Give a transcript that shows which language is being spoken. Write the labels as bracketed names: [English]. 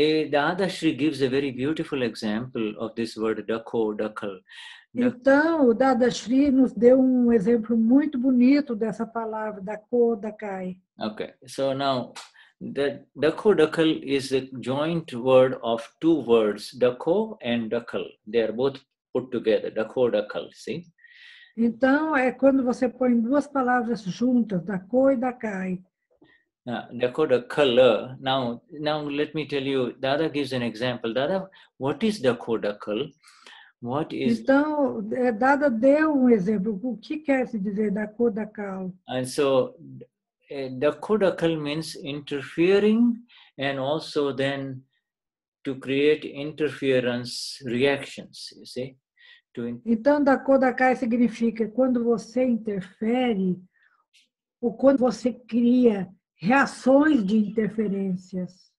[English] Dadashri gives a very beautiful example of this word Dakho, Dakhal. [Portuguese] Então, o Dadashri nos deu exemplo muito bonito dessa palavra, Dakho, Dakai. [English] Okay, so now, the Dakho, Dakhal is a joint word of two words, Dakho and Dakhal. They are both put together, Dakho, Dakhal, see? [Portuguese] Então, é quando você põe duas palavras juntas, Dakho e Dakai. [English] Dakho, Dakhal. Now let me tell you, Dada gives an example. Dada, what is Dakho, Dakhal? What is... [Portuguese] Então, Dada deu exemplo. O que quer se dizer Dakho, Dakhal? [English] And so, Dakho, Dakhal means interfering and also then to create interference reactions, you see? [Portuguese] Então, Dakho, Dakai significa quando você interfere ou quando você cria reações de interferências.